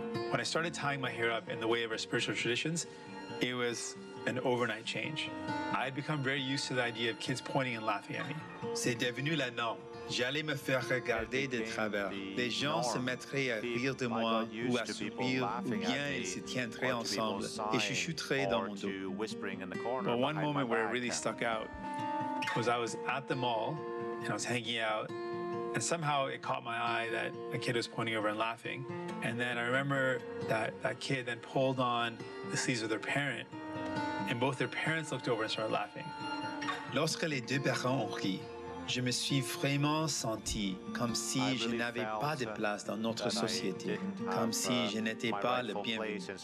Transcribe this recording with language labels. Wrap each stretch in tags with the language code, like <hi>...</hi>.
<en>When I started tying my hair up in the way of our spiritual traditions, it was an overnight change. I had become very used to the idea of kids pointing and laughing at me.</en> <fr>C'est devenu la norme. J'allais me faire regarder de travers. Les gens se mettraient à rire de moi ou à sourire, ou bien ils se tiendraient ensemble et chuchoteraient dans mon dos.</fr> <en>But one moment where it really stuck out was I was at the mall and I was hanging out, and somehow it caught my eye that a kid was pointing over and laughing. And then I remember that kid then pulled on the sleeves of their parent, and both their parents looked over and started laughing.</en> <fr>Lorsque les deux parents ont ri, je me suis vraiment senti comme si je n'avais pas de place dans notre société, comme si je n'étais pas le bienvenu.</fr>